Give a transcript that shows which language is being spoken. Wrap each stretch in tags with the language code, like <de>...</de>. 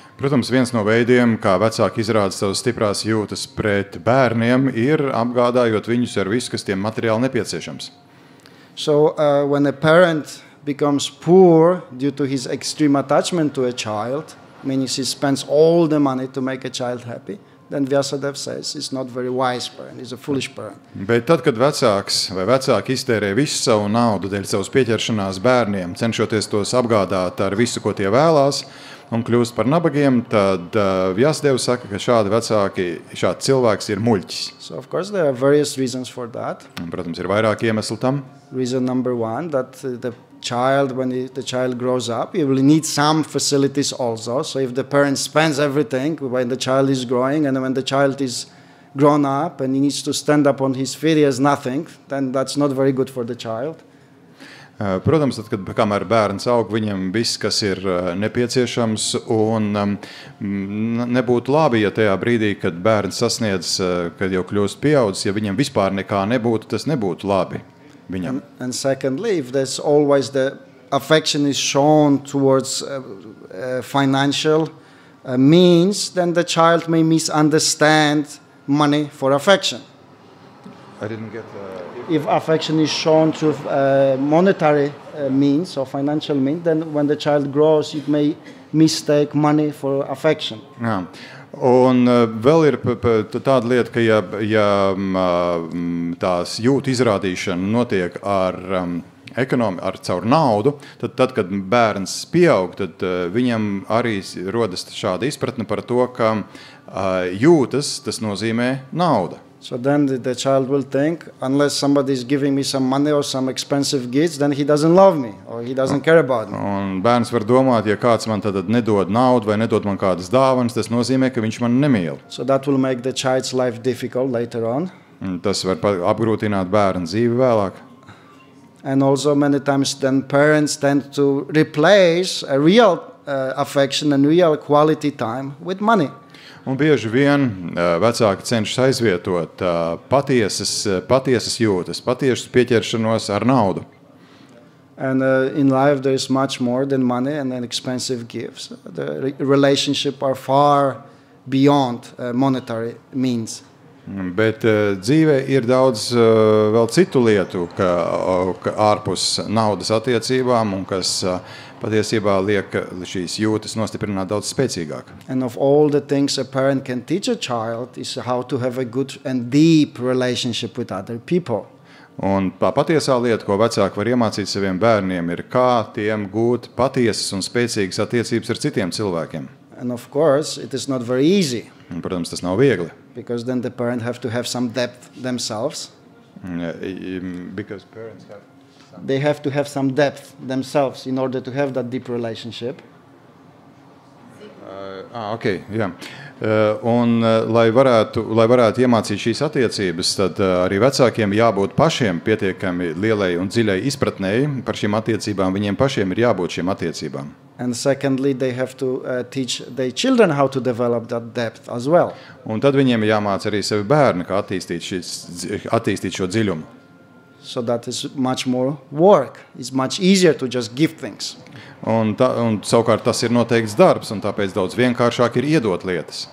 <lv>Protams, viens no veidiem, kā vecāki izrāda savas stiprās jūtas pret bērniem, ir apgādājot viņus ar visu, kas tiem materiāli nepieciešams.</lv> <en>So when a parent becomes poor due to his extreme attachment to a child, meaning he spends all the money to make a child happy, then Vyasadeva says it's not very wise parent, he's a foolish parent.</en> <lv>Bet tad, kad vecāks vai vecāki iztērē visu savu naudu dēļ savas pieķeršanās bērniem, cenšoties tos apgādāt ar visu, ko tie vēlās, un kļūst par nabagiem, tad Vyasadeva saka, ka šāds cilvēks ir muļķis.</lv> <en>So of course there are various reasons for that.</en> <lv>Un, protams, ir vairāk iemeslu tam.</lv> <en>Reason number one, that the child, when the child grows up, he will need some facilities also. So if the parent spends everything when the child is growing, and when the child is grown up and he needs to stand up on his feet, he has nothing, then that's not very good for the child.</en> <lv>Protams, tad, kamēr bērns aug, viņam viss, kas ir nepieciešams, un nebūtu labi, ja tajā brīdī, kad bērns sasniedz, kad jau kļūst pieaudzis, ja viņam vispār nekā nebūtu, tas nebūtu labi viņam.</lv> <en>And secondly, if there's always the affection is shown towards financial means, then the child may misunderstand money for affection. I didn't get... If affection is shown through monetary means or financial means, then when the child grows, it may mistake money for affection.</en> <lv>Jā. Un vēl ir tāda lieta, ka ja tās jūtu izrādīšana notiek ar caur naudu, tad, kad bērns pieaug, tad viņam arī rodas šāda izpratne par to, ka jūtas, tas nozīmē nauda.</lv> <en>So then the child will think, unless somebody is giving me some money or some expensive gifts, then he doesn't love me or he doesn't care about me.</en> <lv>Un bērns var domāt, ja kāds man tad nedod naudu vai nedod man kādas dāvanas, tas nozīmē, ka viņš man nemīl.</lv> <en>So that will make the child's life difficult later on.</en> <lv>Tas var apgrūtināt bērnu dzīvi vēlāk.</lv> <en>And also many times then parents tend to replace a real affection and real quality time with money.</en> <lv>Un bieži vien vecāki cenšas aizvietot patiesas jūtas, patiesas pieķeršanos ar naudu.</lv> <en>And in life there is much more than money and then expensive gifts. The relationship are far beyond monetary means.</en> <lv>Bet dzīvē ir daudz vēl citu lietu, ka ārpus naudas attiecībām un kas patiesībā liek šīs jūtas nostiprināt daudz spēcīgāk.</lv> <en>And of all the things a parent can teach a child is how to have a good and deep relationship with other people.</en> <lv>Un tā patiesā lieta, ko vecāki var iemācīt saviem bērniem, ir kā tiem gūt patiesas un spēcīgas attiecības ar citiem cilvēkiem.</lv> <en>And of course, it is not very easy.</en> <lv>Un, protams, tas nav viegli.</lv> <en>Because then the parent have to have some depth themselves. Because parents have some... They have to have some depth themselves in order to have that deep relationship.</en> <lv>Okay, jā. Un, lai varētu iemācīt šīs attiecības, tad arī vecākiem jābūt pašiem pietiekami lielai un dziļai izpratnēji par šīm attiecībām. Viņiem pašiem ir jābūt šīm attiecībām.</lv> <en>And secondly, they have to teach their children how to develop that depth as well.</en> <lv>Un tad viņiem jāmāc arī savi bērni, kā attīstīt šo dziļumu.</lv> <en>So that is much more work. It's much easier to just give things.</en> <lv>Un savukārt tas ir noteikts darbs, un tāpēc daudz vienkāršāk ir iedot lietas.</lv>